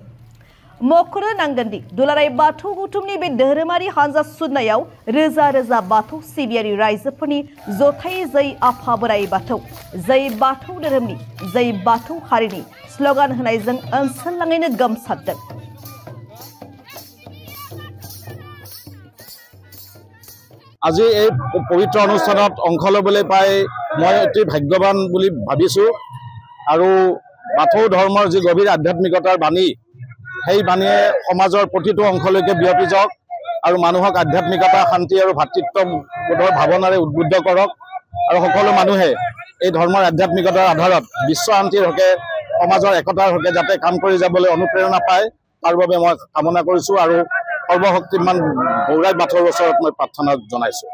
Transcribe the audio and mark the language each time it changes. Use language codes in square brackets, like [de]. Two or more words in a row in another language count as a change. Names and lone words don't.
[brx] मख'नो नांगोनदि दुलाराय बाथौ गौथुमनि बे धोरोमारि हानजा सुरनायाव रोजा रोजा बाथौ सिबियारि रायजोफोरनि जथायै जै आफा बोराइ बाथौ, जै बाथौ धोरोमनि, जै बाथौ हारिनि स्लगान होनायजों ओनसोलनाङैनो गोमसारदों। [as] আজি এই পবিত্ৰ অনুষ্ঠানত অংশ ল'বলৈ পাই মই অতি ভাগ্যৱান বুলি ভাবিছোঁ আৰু বাথৌ ধৰ্মৰ যি গভীৰ আধ্যাত্মিকতাৰ বাণী, সেই বাণীয়ে সমাজৰ প্ৰতিটো অংশলৈকে বিয়পি যাওক আৰু মানুহক আধ্যাত্মিকতা, শান্তি আৰু ভাতৃত্ববোধৰ ভাৱনাৰে উদ্বুদ্ধ কৰক আৰু সকলো মানুহে এই ধৰ্মৰ আধ্যাত্মিকতাৰ আধাৰত বিশ্ব শান্তিৰ হকে, সমাজৰ একতাৰ হকে যাতে কাম কৰি যাবলৈ অনুপ্ৰেৰণা পায়, তাৰ বাবে মই কামনা কৰিছোঁ আৰু সৰ্বশক্তিমান বৌৰাই বাথৌৰ ওচৰত মই প্ৰাৰ্থনা জনাইছোঁ।